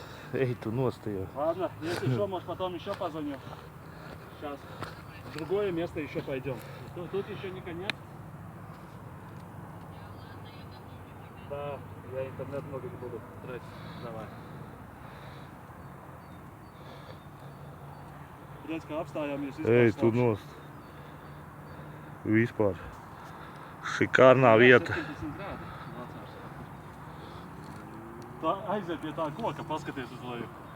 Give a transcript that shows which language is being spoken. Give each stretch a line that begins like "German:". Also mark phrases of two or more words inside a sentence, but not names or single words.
Latvian: Эй, tu nost jau.
Russian: Ладно, если что, может потом еще позвоню. Сейчас в другое место еще пойдем. Тут еще не конец. Да, я интернет много не буду тратить. Давай.
Latvian: Redz, kā apstājāmies, Ej, tu nost. Vispār. Šikārnā vieta. 70 grādi. Tā aiziet pie tā koka, paskaties uz leju.